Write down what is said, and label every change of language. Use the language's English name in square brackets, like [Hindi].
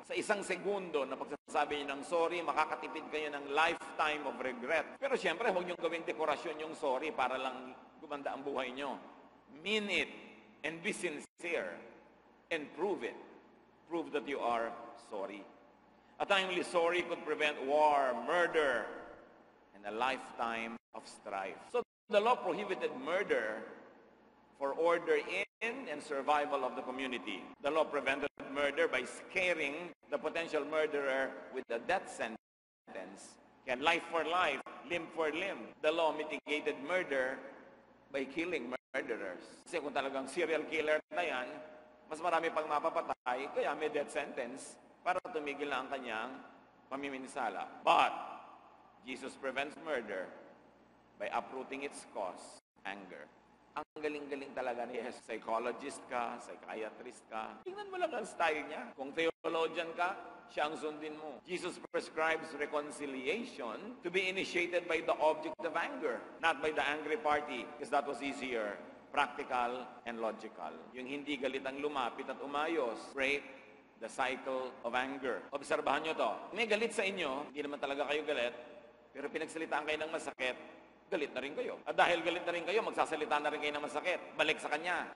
[Filipino] Sa isang segundo na pagsasabi niyo ng sorry, makakatipid kayo ng [English] lifetime of regret. [Filipino] Pero siyempre, huwag niyong gawing dekorasyon yung sorry para lang gumanda ang buhay niyo. [English] Mean it and be sincere and prove it. Prove that you are sorry. A timely sorry could prevent war, murder, and a lifetime of strife. So the law prohibited murder for order in and survival of the community. The law prevented murder by scaring the potential murderer with a death sentence. Kaya life for life, limb for limb. The law mitigated murder by killing murderers. [Filipino] Kasi kung talagang serial killer na yan, mas marami pang mapapatay, kaya may death sentence para tumigil na ang kanyang pamiminsala. [English] But Jesus prevents murder by uprooting its cause, anger. [Filipino] Ang galing-galing talaga ni Jesus. Psychologist ka, psychiatrist ka. Tingnan mo lang ang style niya. Kung theologian ka, siya ang sundin mo. [English] Jesus prescribes reconciliation to be initiated by the object of anger, not by the angry party, because that was easier practical and logical. [Filipino] Yung hindi galit ang lumapit at umayos. [English] Break the cycle of anger. [Filipino] Obserbahan nyo to. May galit sa inyo, hindi naman talaga kayo galit, pero pinagsalitaan kayo ng masakit, galit na rin kayo. At dahil galit na rin kayo, magsasalita na rin kayo ng masakit. Balik sa kanya.